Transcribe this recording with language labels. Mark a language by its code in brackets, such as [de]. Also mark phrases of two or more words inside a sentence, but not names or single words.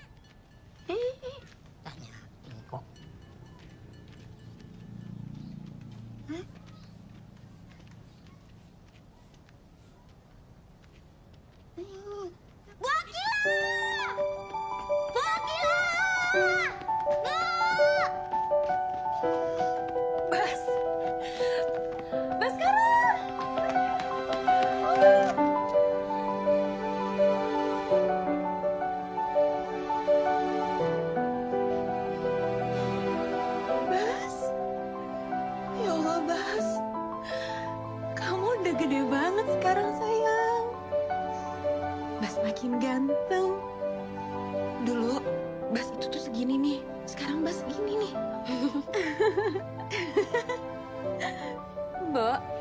[id] Tanyain kok. Bu Akila! Bu Akila! Bas! Baskara! Bas! Ya Allah, Bas. Kamu udah gede banget sekarang, sayang. Bas makin ganteng. Dulu, Bas itu tuh segini nih. Sekarang Bas segini nih. Bo.